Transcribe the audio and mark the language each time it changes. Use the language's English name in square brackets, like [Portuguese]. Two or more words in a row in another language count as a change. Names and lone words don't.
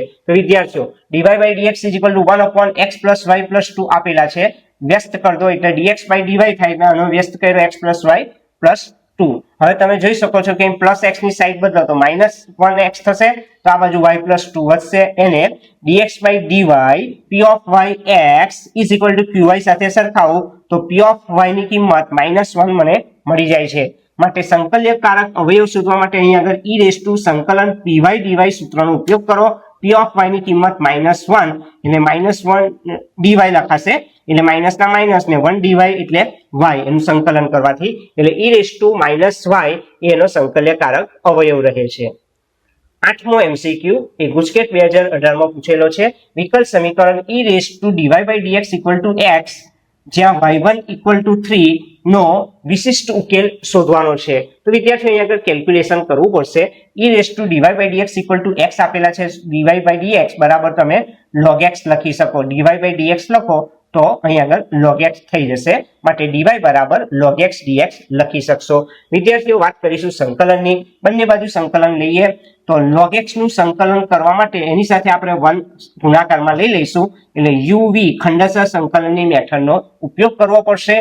[Gujarati] તો વિદ્યાર્થીઓ [English] dy by dx 1/x + y + 2 [Gujarati] આપેલા છે, વ્યસ્ત કર દો એટલે dx by dy થાય, આનો વ્યસ્ત કર્યો x + y + 2. હવે તમે જોઈ શકો છો કે પ્લસ x ની સાઈડ બદલો તો -1x થશે, તો આ બાજુ y + 2 વધશે, એને [English] dx by dy p of yx = qy [Gujarati] સાથે સરખાવું તો [English] p of y [Gujarati] ની કિંમત -1 મને મળી જાય છે. માટે સંકલ્યકારક અવયવ શોધવા માટે અહીં આગળ [English] e raised to [Gujarati] સંકલન py dy સૂત્રનો ઉપયોગ કરો. [English] p of y [Gujarati] ની કિંમત -1 એટલે -1 dy લખાશે, એટલે માઇનસ ના માઇનસ ને 1 dy એટલે y, એનું સંકલન કરવાથી એટલે [English] e raised to -y [Gujarati] એનો સંકલ્યકારક અવયવ રહે છે. આઠમો MCQ એ ગુજકેટ 2018 માં પૂછેલો છે. વિકલ સમીકરણ [English] e raised to dy by dx = x [Gujarati] જ્યાં y1 = 3 નો વિશિષ્ટ ઉકેલ શોધવાનો છે. તો વિદ્યાર્થીઓ અહીં આગળ કેલ્ક્યુલેશન કરવું પડશે. [English] e raised to dy by dx = x [Gujarati] આપેલા છે, [English] dy by dx [Gujarati] બરાબર તમે log x લખી શકો, [English] dy by dx [Gujarati] લખો તો અહીં આગળ log x થઈ જશે, માટે dy બરાબર log x dx લખી શકશો. વિદ્યાર્થીઓ વાત કરીશું સંકલનની. બંને બાજુ સંકલન લઈએ તો log x નું સંકલન કરવા માટે એની સાથે આપણે 1 ગુણાકારમાં લઈ લઈશું એટલે uv ખંડશઃ સંકલનની મેથડનો ઉપયોગ કરવો પડશે.